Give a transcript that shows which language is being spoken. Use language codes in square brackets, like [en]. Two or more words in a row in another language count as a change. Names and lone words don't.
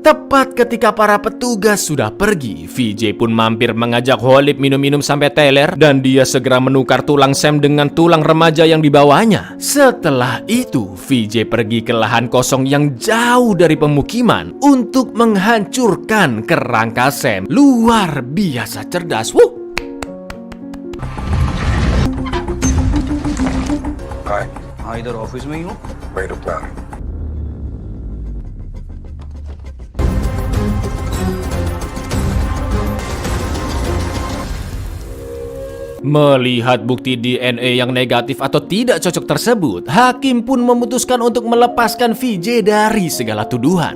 [id] Tepat ketika para petugas sudah pergi, VJ pun mampir mengajak Holip minum-minum sampai teler dan dia segera menukar tulang Sam dengan tulang remaja yang dibawanya. Setelah itu, VJ pergi ke lahan kosong yang jauh dari pemukiman untuk menghancurkan kerangka Sam. Luar biasa cerdas. [hi] हाँ इधर ऑफिस में ही हूँ। वही रुकना है। [id] Melihat bukti DNA yang negatif atau tidak cocok tersebut, hakim pun memutuskan untuk melepaskan VJ dari segala tuduhan.